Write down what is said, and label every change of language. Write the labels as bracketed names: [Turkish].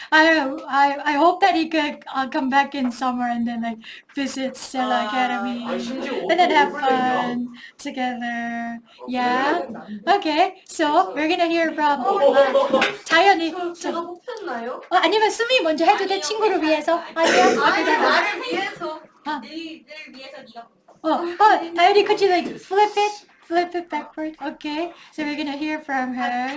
[English] I hope that he could come back in summer and then like visit Stella Academy and then have fun together. Yeah. Okay. So we're gonna hear from 자연이. [Korean] 제가 뽑혔나요? 아니면 수미 먼저 해도 돼, 친구를 위해서. 아니야. 아니 나를 위해서. 내일 위해서 네가 [English] 다현이, could you like flip it backward? Okay. So we're gonna hear from her.